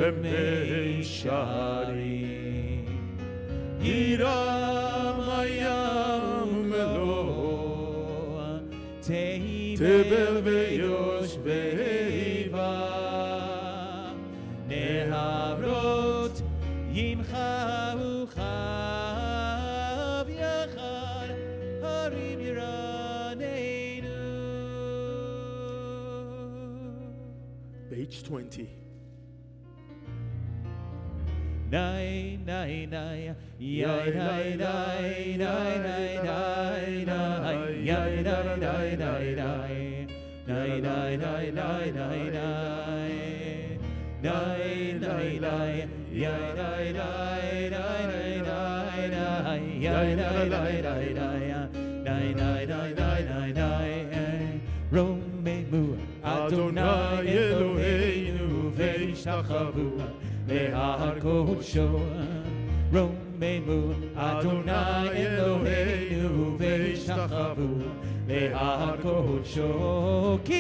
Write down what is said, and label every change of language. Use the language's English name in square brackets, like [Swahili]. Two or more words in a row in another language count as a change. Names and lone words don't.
[Hebrew] במישרים ירם הים מלוא תבל ויושבי בה נהרות ימחו חב יחד הרים ירננו. [English] Page 20. Nay, nay, nay, yay, nay, nay, nay, nay, nay, nay, yay, nay, nay, nay, nay, nay, nay, nay, nay, nay, nay, nay, nay, nay, yay, nay, nay, nay, nay, nay, nay, yay, nay, nay, nay, nay, nay, nay, nay, nay, nay, nay, [Hebrew] רוממו אדוני אלוהינו והשתחוו להר קודשו רוממו אדוני אלוהינו והשתחוו להר קודשו